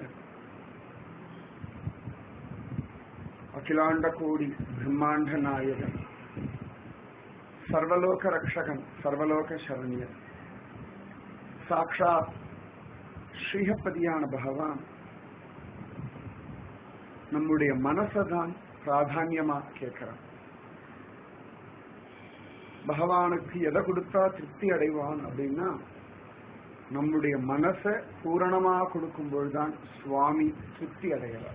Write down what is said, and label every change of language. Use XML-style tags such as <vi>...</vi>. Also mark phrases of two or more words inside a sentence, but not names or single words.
<ta>அகிலாண்ட கோடி பிரம்மாண்ட நாயகன் சர்வலோக ரக்ஷகன் சர்வலோக சரண்யன் சாக்ஷாத் ஸ்ரீபதியான பகவான் நம்முடைய மனசதான் பிராதான்யமா கேட்கிறான். பகவானுக்கு எதை கொடுத்தா திருப்தி அடைவான் அப்படின்னா நம்முடைய மனசை பூரணமா கொடுக்கும்போதுதான் சுவாமி திருப்தி அடைகிறார்.</ta>